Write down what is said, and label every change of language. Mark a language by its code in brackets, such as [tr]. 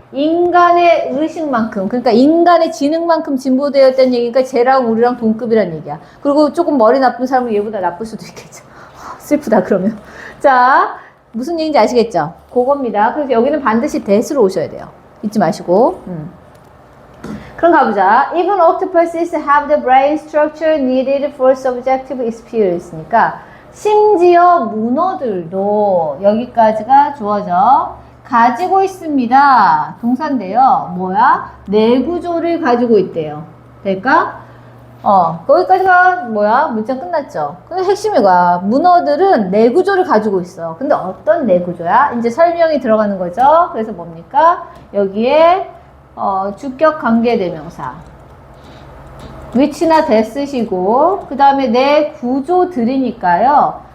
[ko] 인간의 의식만큼, 그러니까 인간의 지능만큼 진보되었다는 얘기니까 쟤랑 우리랑 동급이란 얘기야. 그리고 조금 머리 나쁜 사람은 얘보다 나쁠 수도 있겠죠. 슬프다 그러면. 자, 무슨 얘기인지 아시겠죠? 그겁니다. 그래서 여기는 반드시 that으로 오셔야 돼요. 잊지 마시고. 그럼 가보자. [en] Even octopuses have the brain structure needed for subjective experience니까 [ko] 심지어 문어들도 여기까지가 주어져 가지고 있습니다. 동사인데요. 뭐야? 뇌구조를 가지고 있대요. 될까? 거기까지가 뭐야? 문장 끝났죠. 근데 핵심이 뭐야? 문어들은 뇌구조를 가지고 있어. 근데 어떤 뇌구조야? 이제 설명이 들어가는 거죠. 그래서 뭡니까? 여기에 주격 관계대명사 which나 that 쓰시고 그 다음에 내 구조들이니까요.